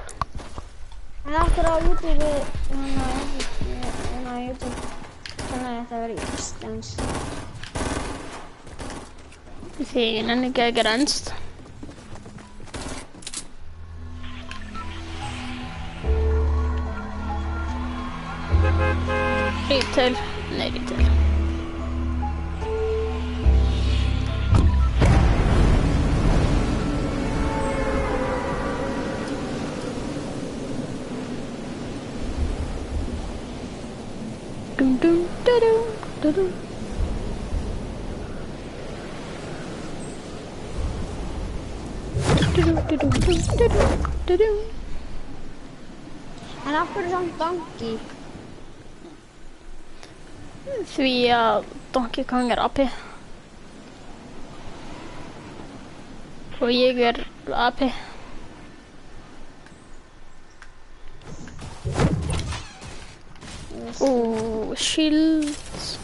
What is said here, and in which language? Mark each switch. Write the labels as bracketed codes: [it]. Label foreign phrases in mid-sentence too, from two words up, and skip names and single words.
[is] En aftur á YouTube, á YouTube, þannig að þetta verður íslenskt. Því ég nenni ekki að gera enskt. Retail, nei retail. Dum dum da dum da dum. En af hverju samt Donkey? Því að Donkey Kong er AP. Og ég er AP. Shields.